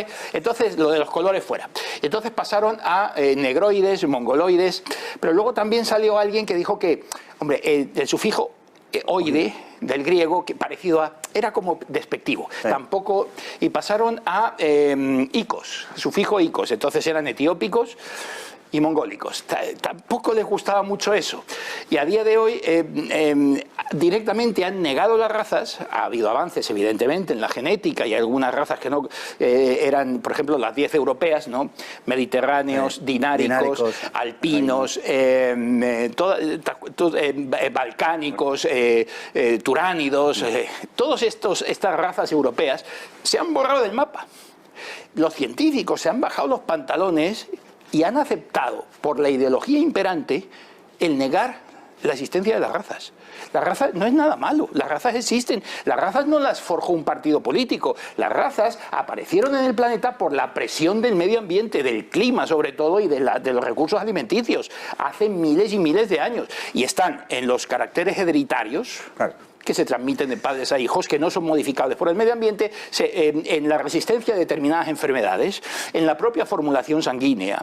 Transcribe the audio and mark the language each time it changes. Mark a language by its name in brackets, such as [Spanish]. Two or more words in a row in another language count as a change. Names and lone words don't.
[Spanish] Entonces, lo de los colores fuera. Entonces pasaron a negroides, mongoloides, pero luego también salió alguien que dijo que, hombre, el sufijo oide del griego, que parecido a, era como despectivo, tampoco, y pasaron a icos, sufijo icos, entonces eran etiópicos y mongólicos. Tampoco les gustaba mucho eso. Y a día de hoy directamente han negado las razas. Ha habido avances, evidentemente, en la genética y algunas razas que no eran, por ejemplo, las 10 europeas, ¿no? Mediterráneos, dináricos, alpinos, balcánicos, turánidos, todas estas razas europeas se han borrado del mapa. Los científicos se han bajado los pantalones y han aceptado, por la ideología imperante, el negar la existencia de las razas. Las razas no es nada malo, las razas existen, las razas no las forjó un partido político, las razas aparecieron en el planeta por la presión del medio ambiente, del clima sobre todo y de los recursos alimenticios, hace miles y miles de años, y están en los caracteres hereditarios, que se transmiten de padres a hijos, que no son modificables por el medio ambiente, en la resistencia a determinadas enfermedades, en la propia formulación sanguínea.